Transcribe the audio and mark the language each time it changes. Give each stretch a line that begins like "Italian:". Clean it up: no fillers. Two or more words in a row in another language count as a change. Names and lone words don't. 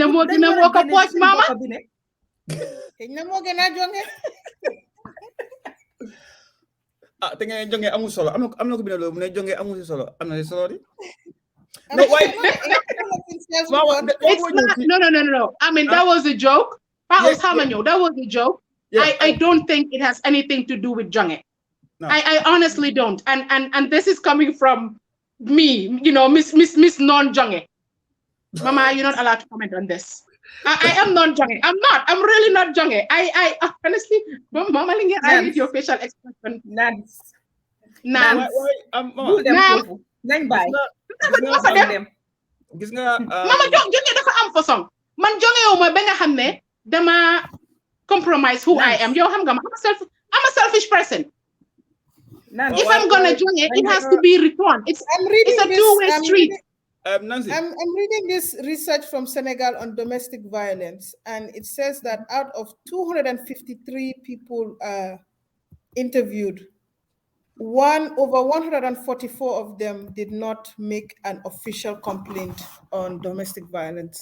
Wolof: na moo gën a woo ko pooj mama na moo gën a jonge te nga jonge amul solo am na ko bina loolu mu ne jonge amul solo am na solo di
English: no I mean that was a joke. That was a joke. I don't think it has anything to do with jonge. No. I honestly don't, and this is coming from me, Miss non-jonge. Mama, you're not allowed to comment on this. I am non-jonge. I'm not. I'm really not jonge. I honestly, Mama, I need your facial expression. Nance.
Wolof: Mama jonge dafa am façon. Man jonge yow ma ba nga xam ne dama
English: compromise who I am.
Wolof: Yow xam nga ma
English: I'm a selfish person. If I'm gonna join it has to be returned. It's a two-way street. Nancy. I'm reading this research from Senegal on domestic violence, and it says that out of 253 people interviewed, over 144 of them did not make an official complaint on domestic violence.